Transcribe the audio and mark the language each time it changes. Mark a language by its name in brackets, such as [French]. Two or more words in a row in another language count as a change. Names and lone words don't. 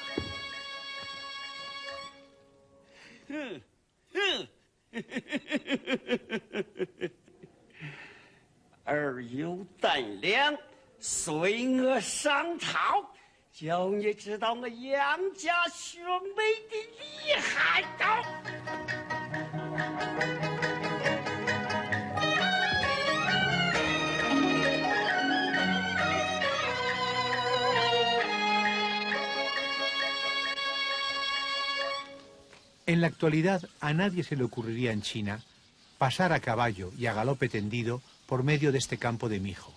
[Chinese] 儿有胆量，随我上朝，叫你知道我杨家兄妹的厉害到。 [Spanish] En la actualidad, a nadie se le ocurriría en China pasar a caballo y a galope tendido por medio de este campo de mijo.